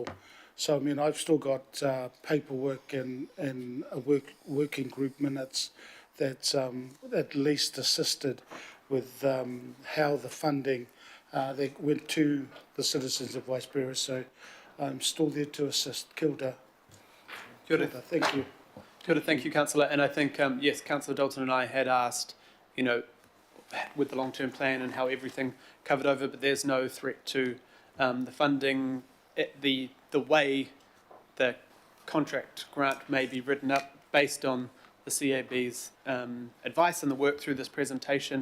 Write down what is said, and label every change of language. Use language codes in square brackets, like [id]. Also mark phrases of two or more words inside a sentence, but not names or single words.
[en] So, I mean, I've still got paperwork and working group minutes that's at least assisted with how the funding they went to the citizens of Waipiro. So I'm still there to assist. [mi] Kia ora. Kia ora. [en] Thank you. [mi] Kia ora, [en] thank you, Councillor. And I think, yes, Councillor Dalton and I had asked, you know, with the long-term plan and how everything covered over, but there's no threat to the funding, the way the contract grant may be written up based on the CAB's advice and the work through this presentation.